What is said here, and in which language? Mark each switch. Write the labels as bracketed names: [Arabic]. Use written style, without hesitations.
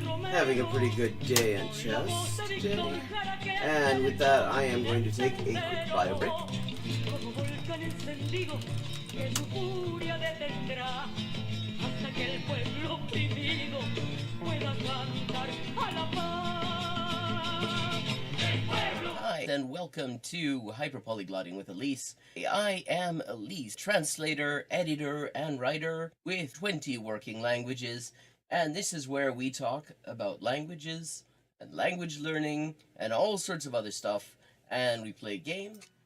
[English] Having a pretty good day on chess today. And with that, I am going to take a quick bio break. [Spanish] Como volcán encendido que su furia detendrá hasta que el pueblo oprimido pueda cantar a la paz. El pueblo. [English] Hi, and welcome to Hyperpolyglotting with Elise. I am Elise, translator, editor, and writer with 20 working languages, and this is where we talk about languages and language learning and all sorts of other stuff, and we play games.